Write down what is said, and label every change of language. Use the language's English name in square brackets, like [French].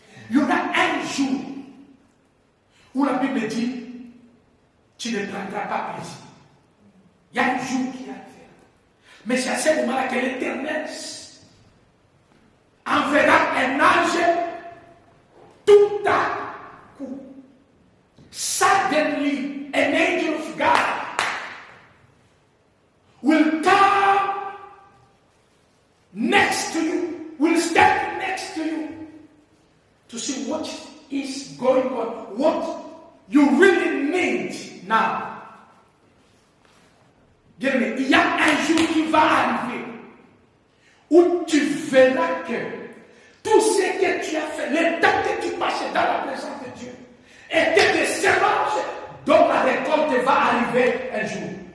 [French] Il y aura un jour où la Bible dit, tu ne prendras pas plaisir. Il y a un jour qui arrivera. Mais c'est à ce moment-là que l'Éternel enverra un ange tout à coup. [English] Suddenly, an angel of God will come next to you, will stand next to you to see what is going on, what you really need now. [French] Bien aimé, il y a un jour qui va arriver où tu verras que Tout ce que tu as fait, les temps que tu passais dans la présence de Dieu, étaient des semences dont la récolte va arriver un jour.